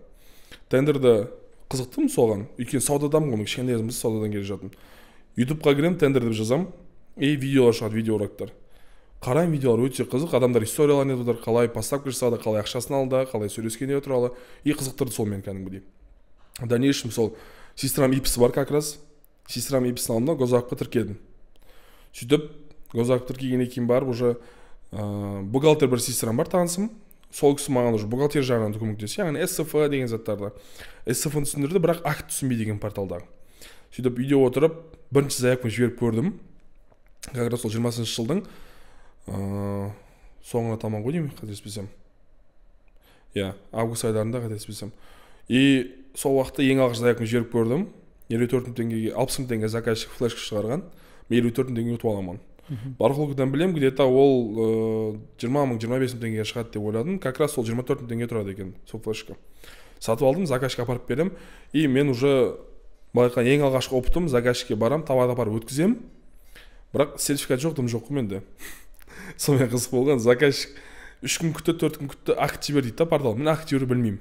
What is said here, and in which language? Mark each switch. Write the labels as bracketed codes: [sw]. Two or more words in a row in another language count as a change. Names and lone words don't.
[kk] Тендерді қызықтым соған. Өйткені саудадамын ғой, кішкентай кезімде саудадан келе жатырмын. YouTube-қа кіремін, тендер деп жазам. И видеолар шығады, видеоурақтар. Қарайым, видеолар өте қызық, адамдар историяларын айтып жатыр, қалай поставка жасады, қалай ақшасын алды, қалай сөйлескені туралы. И қызықтырды сол мен кәдімгідей. [ru] В дальнейшем [kk] сол сестрам ипсі бар [ru] как раз. [kk] Сестрам ипсін алдым да госзакупқа тіркедім. Сөйтіп госзакупқа тіркегеннен кейін барып уже бухгалтер бір сестрам бар танысым. Сол кісі маған уже бухгалтер жағынан көмектесті. Яғни СФ деген заттарды. СФ-ны түсіндірді, бірақ акт түсінбей деген порталдағы. Сөйтіп үйде отырып бірінші заявканы жіберіп көрдім. [ru] Как раз [kk] сол 20-шы жылдың соңына таман ғой деймін, қателеспесем. Август айларында қателеспесем. И сол уақытта ең алғаш заявканы жіберіп көрдім. 54 мың теңгеге, 60 мың теңге заказчик флешка шығарған. Мен 54 мың теңге ұтып аламын. Барахолкадан білем, где-то ол 20 мың, 25 мың теңгеге шығады деп ойладым. [ru] Как раз [kk] сол 24 мың теңге тұрады екен сол флешка. Сатып алдым, заказчикке апарып берем. И мен уже байқаған ең алғашқы опытым, заказчикке барам, товарды апарып өткізем. Бірақ сертификат жоқ, дым жоқ менде. Сонымен қызық болған, заказчик 3 күн күтті, 4 күн күтті, акт жібер дейді да портал. Мен акт жіберу білмеймін.